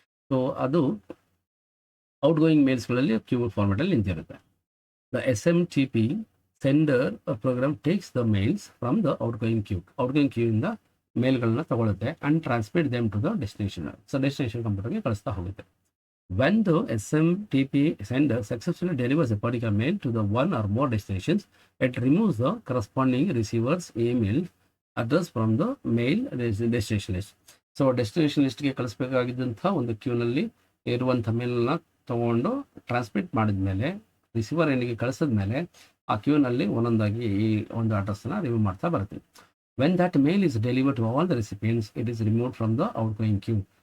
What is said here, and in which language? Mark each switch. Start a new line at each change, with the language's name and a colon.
Kannada: So ಅದು out going ಮೇಲ್ಸ್ಗಳಲ್ಲಿ Q ಫಾರ್ಮೆಟಲ್ಲಿ ನಿಂತಿರುತ್ತೆ. The SMTP
English: sender program takes the mails from the outgoing queue
Kannada: ಇಂದ ಮೇಲ್ಗಳನ್ನ ತಗೊಳುತ್ತೆ
English: And transmit them to the destination.
Kannada: So destination ಕಂಪ್ಯೂಟರ್ಗೆ ಕಳಿಸ್ತಾ ಹೋಗುತ್ತೆ.
English: When the SMTP sender successfully delivers a particular mail to the one or more destinations, it removes the corresponding receiver's email address from the mail destination list.
Kannada: So destination ಲಿಸ್ಟ್ಗೆ ಕಳಿಸ್ಬೇಕಾಗಿದ್ದಂಥ ಒಂದು ಕ್ಯೂನಲ್ಲಿ ಇರುವಂಥ ಮೇಲ್ನ ತೊಗೊಂಡು transmit ಮಾಡಿದ್ಮೇಲೆ receiver ಏನಿಗೆ ಕಳಿಸಿದ್ಮೇಲೆ ಆ ಕ್ಯೂನಲ್ಲಿ ಒಂದೊಂದಾಗಿ ಈ ಒಂದು ಅಡ್ರೆಸ್ನ remove ಮಾಡ್ತಾ ಬರುತ್ತೆ.
English: When that mail is delivered to all the recipients, it is remove from the outgoing queue.